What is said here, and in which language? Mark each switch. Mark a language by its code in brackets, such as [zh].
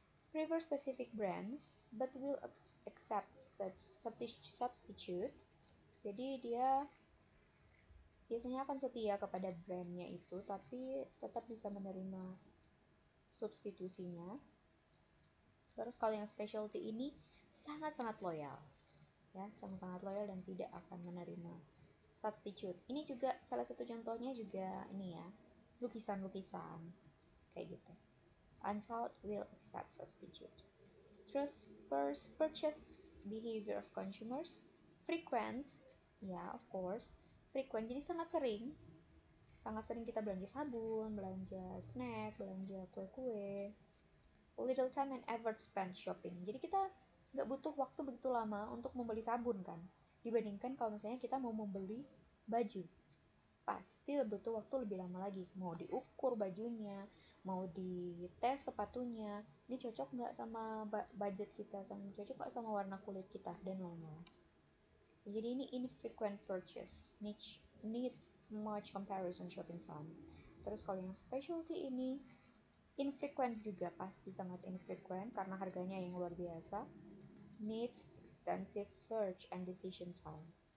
[en] Prefer specific brands but will accept substitute. [id] Jadi dia biasanya akan setia kepada brandnya itu, tapi tetap bisa menerima substitusinya. Terus kalau yang specialty ini sangat-sangat loyal, ya, sangat-sangat loyal dan tidak akan menerima substitute. Ini juga salah satu contohnya juga ini ya, lukisan-lukisan kayak gitu. [en] Unsought will accept substitute. [id] Terus [en] purchase behavior of consumers, frequent, ya of course, frequent, [id] jadi sangat sering kita belanja sabun, belanja snack, belanja kue-kue. [en] Little time and effort spent shopping. [id] Jadi kita nggak butuh waktu begitu lama untuk membeli sabun kan, dibandingkan kalau misalnya kita mau membeli baju. Pasti butuh waktu lebih lama lagi. Mau diukur bajunya, mau dites sepatunya, ini cocok nggak sama budget kita, cocok nggak sama warna kulit kita, dan lain-lain. Jadi ini [en] infrequent purchase, need much comparison shopping time. [id] Terus kalau yang specialty ini infrequent juga, pasti sangat infrequent karena harganya yang luar biasa. [en] Needs extensive search and decision time.